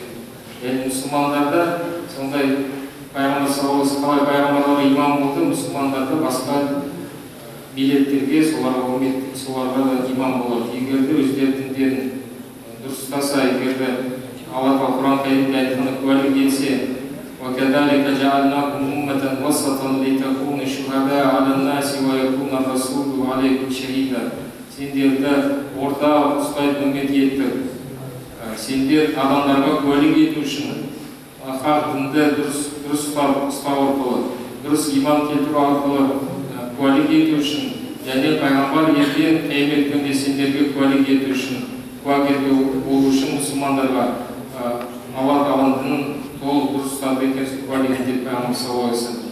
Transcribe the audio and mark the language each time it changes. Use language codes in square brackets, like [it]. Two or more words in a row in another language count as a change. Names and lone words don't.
[kk] Яғни мұсылмандарда сондай пайғамбар [ar] صلى الله عليه [kk] қалай пайғамбарларға имам болды, мұсылмандарда басқа миллеттерге, соларға да имам болады. Егер де өздерінің діндерін дұрыс ұстаса, егер де Алла Тағала Құран кәрімде айтқаны куәлік етсе, [ar] وَكَذَلِكَ جَعَلْنَاكُمْ أُمَّةً وَسَطًا لِتَكُونُوا شُهَدَاءَ عَلَى النَّاسِ وَيَكُونَ الرَّسُولُ عَلَيْكُمْ شَهِيدًا. [kk] Сендерді орта ұстайтын үммет еттік. Сендер адамдарға куәлік ету үшін, хақ дінді дұрыс ұстау арқылы, дұрыс иман келтіру арқылы куәлік ету үшін, және пайғамбар ертең қиямет күнінде сендерге куәлік ету үшін, куәгер болу үшін мұсылмандарға Алла Тағаланың дінін толық дұрыс ұстап екенсін куәлік етеді пайғамбар [ar] صلى الله عليه وسلم.